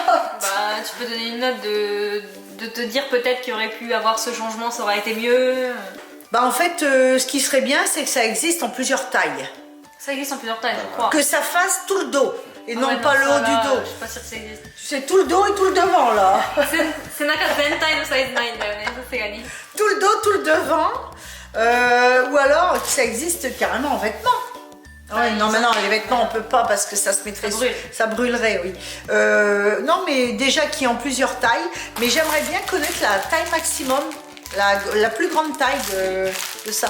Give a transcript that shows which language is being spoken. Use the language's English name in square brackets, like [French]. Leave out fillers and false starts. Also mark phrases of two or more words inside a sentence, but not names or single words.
[French] Bah, tu peux donner une note de te dire peut-être qu'il y aurait pu avoir ce changement, ça aurait été mieux. Bah en fait, ce qui serait bien, c'est que ça existe en plusieurs tailles. Ça existe en plusieurs tailles, je crois. Que ça fasse tout le dos et Ah non ouais, pas le ça, haut là, du dos. Je suis pas sûre que ça existe. C'est tout le dos et tout le devant là. [Japanese] 背中全体のサイズないんだよね、さすがに。 [French] Tout le dos, tout le devant. Ou alors que ça existe carrément en vêtements. Ouais, non, mais non, les vêtements on peut pas parce que ça se mettrait, Ça brûle. ça brûlerait, oui. Non, mais déjà qui est en plusieurs tailles, mais j'aimerais bien connaître la taille maximum, la plus grande taille de ça.